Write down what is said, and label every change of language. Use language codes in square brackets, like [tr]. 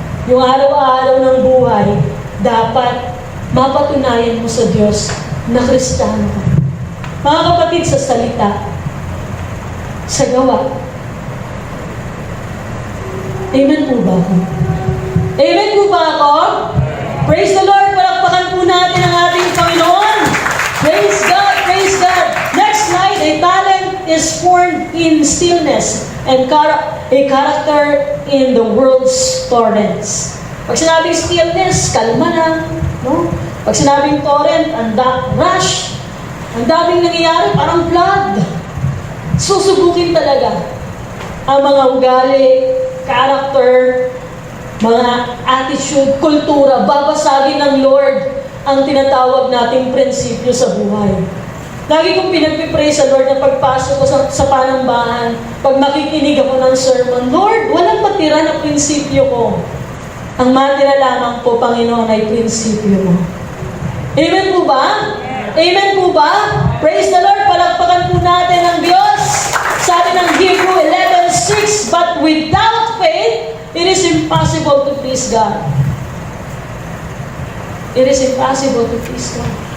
[tl] Yung araw-araw ng buhay, dapat mapatunayan mo sa Diyos na Kristiyano ka. Mga kapatid, sa salita, sa gawa. Amen po ba ako? Amen po ba ako? [en] Praise the Lord! [tl] Palakpakan po natin ang ating Panginoon. [en] Praise God! Praise God! Next slide, a talent is formed in stillness and a character in the world's torrents. [tl] Pag sinabing stillness, kalma lang. No? Pag sinabing torrent, rush. Ang daming nangyayari, parang flood. Susubukin talaga ang mga ugali, character, mga attitude, kultura. Babasagin ng Lord ang tinatawag nating prinsipyo sa buhay. Lagi kong pinagpipray sa Lord na pagpasok ko sa panambahan, pag makikinig ako ng sermon, Lord, walang matira na prinsipyo ko. Ang matira lamang po, Panginoon, ay prinsipyo mo. Amen po ba? Amen po ba? [en] Praise the Lord! [tl] Palakpakan po natin ang Diyos. Sabi ng [en] Hebrew 11:6, but without faith, it is impossible to please God. It is impossible to please God.